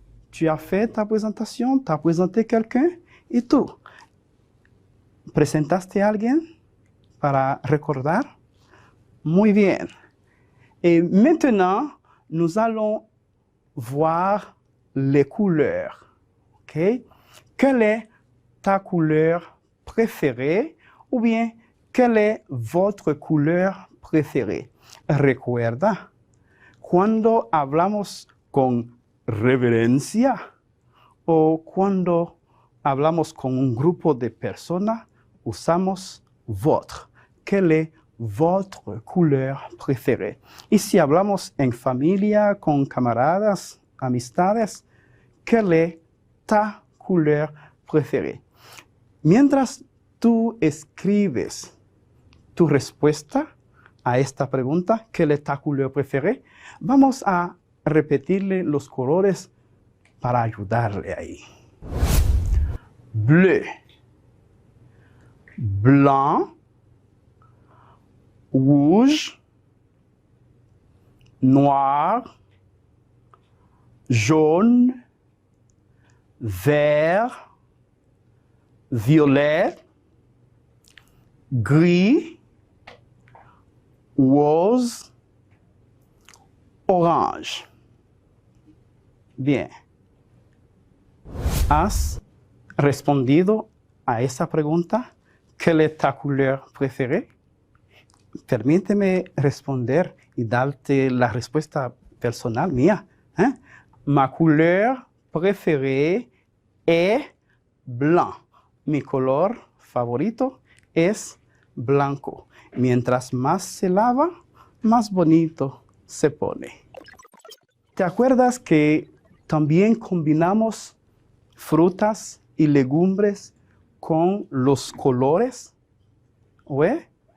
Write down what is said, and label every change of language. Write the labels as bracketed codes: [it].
[fr] tu as fait ta présentation, tu as présenté quelqu'un, et [es] tú, ¿presentaste a alguien para recordar? Muy bien. [fr] Et maintenant, nous allons voir les couleurs. Okay? Quelle est ta couleur préférée? Ou bien, quelle est votre couleur préférée? [es] Recuerda, cuando hablamos con reverencia o cuando hablamos con un grupo de personas, usamos votre. [fr] Quelle est votre couleur préférée? [es] Y si hablamos en familia, con camaradas, amistades, [fr] quelle est ta couleur préférée? [es] Mientras tú escribes tu respuesta a esta pregunta, [fr] ¿quelle est ta couleur préférée? [es] Vamos a repetirle los colores para ayudarle ahí. [fr] Bleu, blanc, rouge, noir, jaune, vert, violet, gris, rose, orange. Bien. [es] ¿Has respondido a esa pregunta? [fr] ¿Quelle est ta couleur préférée? [es] Permíteme responder y darte la respuesta personal mía. [fr] Ma couleur préférée est blanc. [es] Mi color favorito es blanco. Mientras más se lava, más bonito se pone. ¿Te acuerdas que también combinamos frutas y legumbres con los colores? ¿Oye?